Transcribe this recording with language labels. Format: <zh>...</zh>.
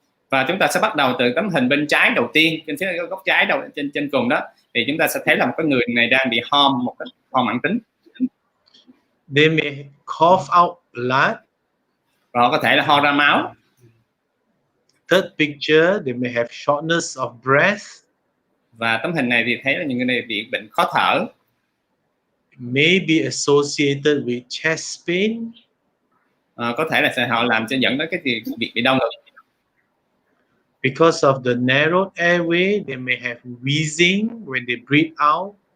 <vi>Và chúng ta sẽ bắt đầu từ tấm hình bên trái đầu tiên, trên phía góc trái trên cùng đó, thì chúng ta sẽ thấy là một cái người này đang bị ho, một cái ho mãn tính.</vi> <en>They may cough out blood.</en> <vi>Và họ có thể là ho ra máu.</vi> <en>Third picture, they may have shortness of breath.</en> <vi>Và tấm hình này thì thấy là những người này bị bệnh khó thở.</vi> <en>May be associated with chest pain.</en> <vi>Có thể là họ làm cho dẫn đến cái việc bị đau ngực.</vi> <en>Because of the narrow airway, they may have wheezing when they breathe out.</en>